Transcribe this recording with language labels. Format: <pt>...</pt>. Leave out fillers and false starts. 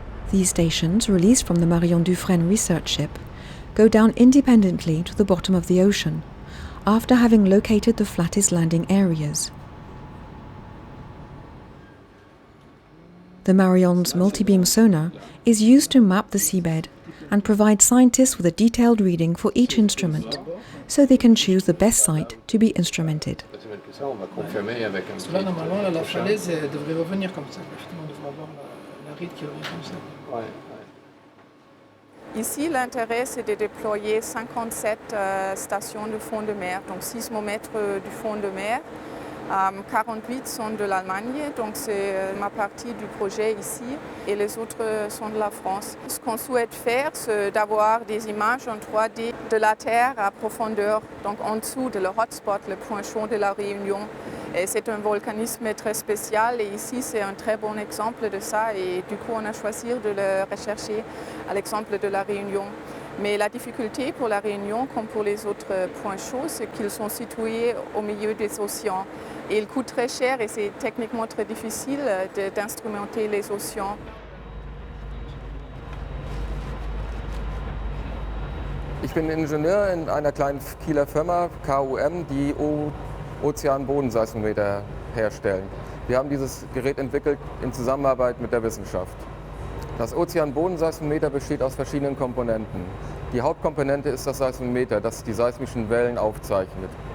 <en>These stations, released from the Marion Dufresne research ship, go down independently to the bottom of the ocean, after having located the flattest landing areas. The Marion's multi-beam sonar is used to map the seabed and provide scientists with a detailed reading for each instrument, so they can choose the best site to be instrumented.</en> <fr>Là, normalement, la falaise devrait revenir comme ça. On devrait avoir la ride qui revient comme ça. Ici, l'intérêt, c'est de déployer 57 stations de fond de mer, donc sismomètres du fond de mer. 48 sont de l'Allemagne, donc c'est ma partie du projet ici, et les autres sont de la France. Ce qu'on souhaite faire, c'est d'avoir des images en 3D de la Terre à profondeur, donc en dessous de le hotspot, le point chaud de la Réunion. Et c'est un volcanisme très spécial, et ici c'est un très bon exemple de ça, et du coup on a choisi de le rechercher à l'exemple de la Réunion. Mais la difficulté pour la Réunion, comme pour les autres points chauds, c'est qu'ils sont situés au milieu des océans. Et ils coûtent très cher et c'est techniquement très difficile d'instrumenter les océans.</fr> <de>Ich bin Ingenieur in einer kleinen Kieler Firma, KUM, die Ozeanbodenseismometer herstellen. Wir haben dieses Gerät entwickelt in Zusammenarbeit mit der Wissenschaft. Das Ozeanbodenseismometer besteht aus verschiedenen Komponenten. Die Hauptkomponente ist das Seismometer, das die seismischen Wellen aufzeichnet.</de>